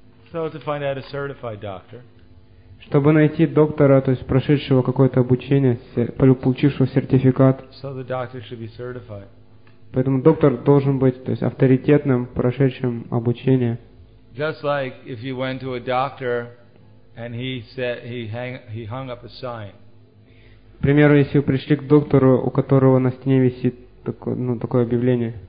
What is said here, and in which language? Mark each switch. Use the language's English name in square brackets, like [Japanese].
[English] So to find out a certified doctor. [Russian] Чтобы найти доктора, то есть прошедшего какое-то обучение, получившего сертификат. [English] So the doctor should be certified. [Russian] Поэтому доктор должен быть, то есть авторитетным, прошедшим обучение. [English] Just like if you went to a doctor and he said he hung up a sign. [Russian] К примеру, если вы пришли к доктору, у которого на стене висит такое, ну, такое объявление.